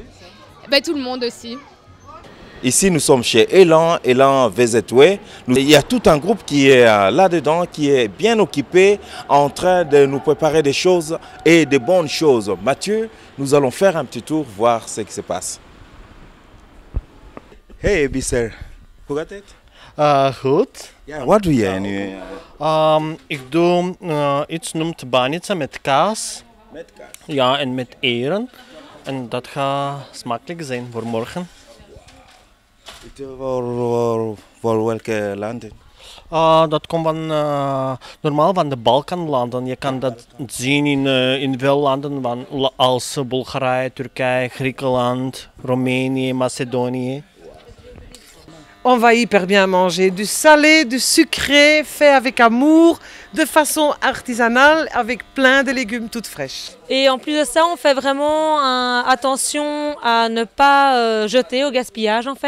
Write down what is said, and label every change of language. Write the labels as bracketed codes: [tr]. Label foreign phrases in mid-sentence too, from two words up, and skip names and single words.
[fr] Ben, tout le monde aussi. Ici, nous sommes chez Elan VZW. Il y a tout un groupe qui est là-dedans, qui est bien occupé, en train de nous préparer des choses et des bonnes choses. Mathieu, nous allons faire un petit tour, voir ce qui se passe. [nl] Hey, Bisser. Hoe gaat het? Goed. Ja, wat doe jij nu? Ik doe iets noemt banitsa met kaas. Met kaas? Ja, en met eieren. En dat gaat smakelijk zijn voor morgen. Voor welke landen? Dat komt normaal van de Balkanlanden. Je kan dat zien in veel landen als Bulgarije, Turkije, Griekenland, Roemenië, Macedonië. [fr] On va hyper bien manger, du salé, du sucré, fait avec amour, de façon artisanale, avec plein de légumes toutes fraîches. Et en plus de ça, on fait vraiment attention à ne pas jeter au gaspillage en fait.